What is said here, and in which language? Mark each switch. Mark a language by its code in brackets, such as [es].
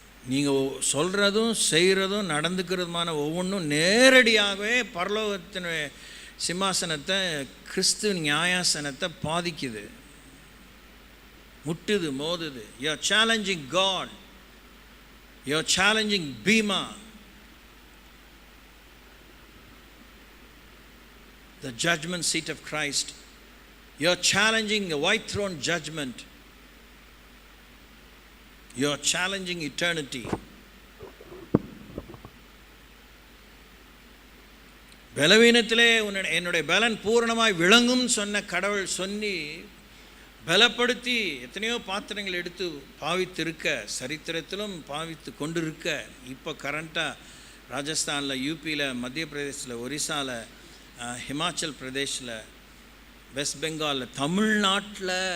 [ta] நீங்கள் சொல்கிறதும் செய்கிறதும் நடந்துக்கிறதுமான ஒவ்வொன்றும் நேரடியாகவே பரலோகத்தின் சிம்மாசனத்தை, கிறிஸ்து நியாயாசனத்தை பாதிக்குது, முட்டுது, மோதுது. [en] You are challenging God, you are challenging bema, the judgment seat of Christ. You are challenging the white throne judgment. You are challenging eternity. [ta] பலவீனத்திலே என்னுடைய பலன் பூரணமாய் விளங்கும் சொன்ன கடவுள் சொல்லி பலப்படுத்தி எத்தனையோ பாத்திரங்கள் எடுத்து பாவித்திருக்க, சரித்திரத்திலும் பாவித்து கொண்டிருக்க, இப்போ கரண்ட்டாக ராஜஸ்தானில், யூபியில், மத்திய பிரதேசத்தில், ஒரிசாவில், ஹிமாச்சல் பிரதேஷில், வெஸ்ட் பெங்காலில், தமிழ்நாட்டில்,